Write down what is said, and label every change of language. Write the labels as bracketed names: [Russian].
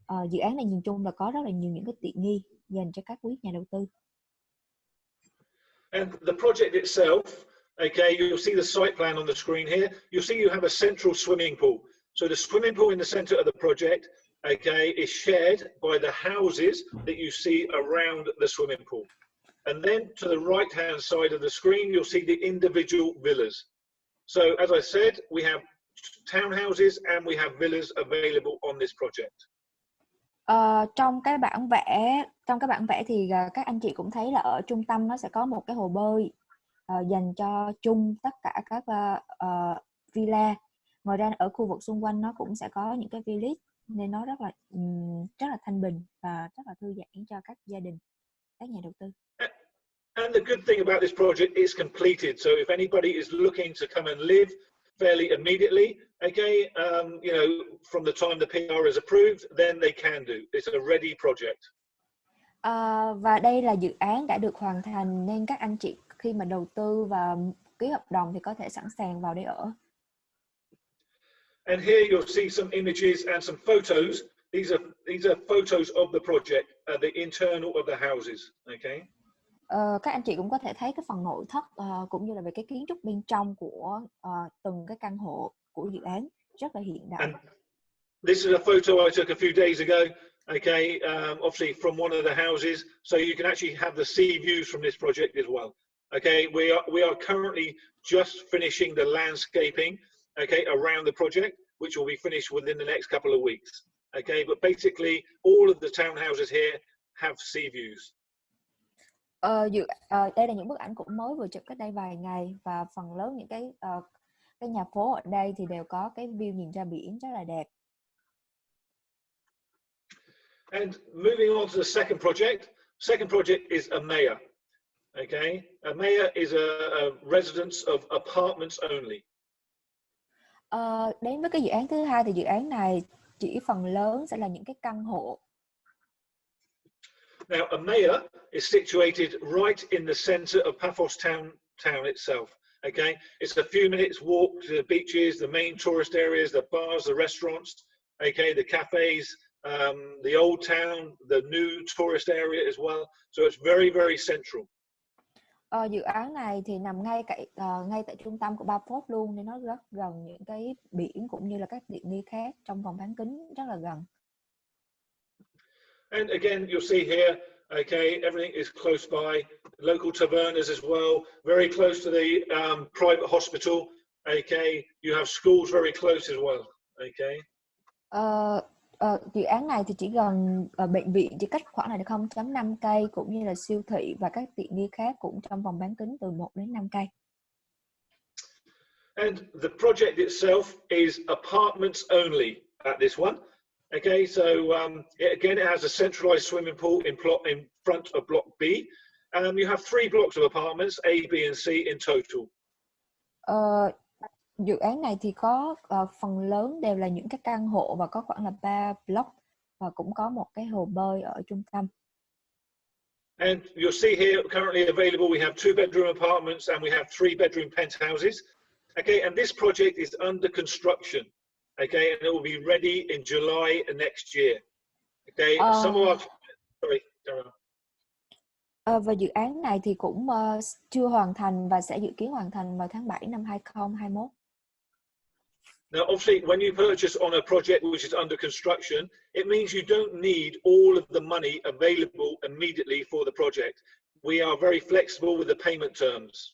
[Vietnamese] Dự án này nhìn chung là có rất là nhiều những cái tiện nghi dành cho các quý nhà đầu tư. [English] And the project itself, okay, you'll see the site plan on the screen here. You'll see you have a central swimming pool. So the swimming pool in the center of the project okay, is shared by the houses that you see around the swimming pool. And then to the right-hand side of the screen, you'll see the individual villas. So as I said, we have townhouses and we have villas available on this project. [Vietnamese] Trong cái bản vẽ thì các anh chị cũng thấy là ở trung tâm nó sẽ có một cái hồ bơi dành cho chung tất cả các villa. Ngoài ra ở khu vực xung quanh nó cũng sẽ có những cái village, nên nó rất là thanh bình và rất là thư giãn cho các gia đình, các nhà đầu tư. [English] And the good thing about this project is completed. So if anybody is looking to come and live fairly immediately, okay, you know, from the time the PR is approved, then they can do. It's a ready project. [Vietnamese] Và đây là dự án đã được hoàn thành, nên các anh chị khi mà đầu tư và ký hợp đồng thì có thể sẵn sàng vào đây ở. [English] And here you'll see some images and some photos. These are photos of the project, the internal of the houses, okay? [Vietnamese] Các anh chị cũng có thể thấy cái phần nội thất cũng như là về cái kiến trúc bên trong của từng cái căn hộ của dự án, rất là hiện đại. [English] And this is a photo I took a few days ago, okay, obviously from one of the houses, so you can actually have the sea views from this project as well. Okay, we are currently just finishing the landscaping, okay, around the project, which will be finished within the next couple of weeks. Okay, but basically all of the townhouses here have sea views. [Vietnamese] Đây là những bức ảnh cũng mới vừa chụp cách đây vài ngày, và phần lớn những cái nhà phố ở đây thì đều có cái view nhìn ra biển rất là đẹp. [English] And moving on to the second project is Amaya. Okay, Amaya is a residence of apartments only. [Vietnamese] Đến với cái dự án thứ hai thì dự án này chỉ phần lớn sẽ là những cái căn hộ. [English] Now, Amaya is situated right in the center of Paphos town itself. Okay, it's a few minutes walk to the beaches, the main tourist areas, the bars, the restaurants. Okay, the cafes, the old town, the new tourist area as well. So it's very, very central. [Vietnamese] Dự án này thì nằm ngay tại trung tâm của Paphos luôn, nên nó rất gần những cái biển cũng như là các tiện nghi khác trong vòng bán kính rất là gần. [English] And again, you'll see here, okay, everything is close by. Local tavernas as well, very close to the private hospital. Okay, you have schools very close as well. Okay. [Vietnamese] Dự án này thì chỉ gần bệnh viện, chỉ cách khoảng là 0.5 cây, cũng như là siêu thị và các tiện nghi khác cũng trong vòng bán kính từ 1 đến 5 cây. [English] And the project itself is apartments only at this one. Okay, so again, it has a centralized swimming pool in front of block B. You have 3 blocks of apartments, A, B, and C in total. [Vietnamese] Dự án này thì có phần lớn đều là những cái căn hộ và có khoảng là 3 block, và cũng có một cái hồ bơi ở trung tâm. [English] And you'll see here currently available we have 2-bedroom apartments and we have 3-bedroom penthouses. Okay, and this project is under construction. Okay, and it will be ready in July next year. Okay, some of our [Vietnamese] và dự án này thì cũng chưa hoàn thành và sẽ dự kiến hoàn thành vào tháng 7 năm 2021. [English] Now, obviously, when you purchase on a project which is under construction, it means you don't need all of the money available immediately for the project. We are very flexible with the payment terms.